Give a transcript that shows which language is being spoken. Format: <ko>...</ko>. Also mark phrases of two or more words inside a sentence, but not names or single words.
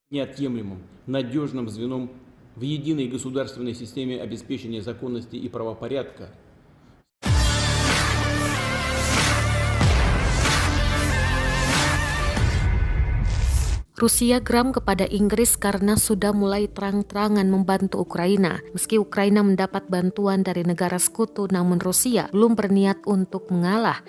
<ru>неотъемлемым, надежным звеном в единой государственной системе обеспечения законности и правопорядка.</ru> <id>Rusia geram kepada Inggris karena sudah mulai terang-terangan membantu Ukraina. Meski Ukraina mendapat bantuan dari negara sekutu, namun Rusia belum berniat untuk mengalah.</id>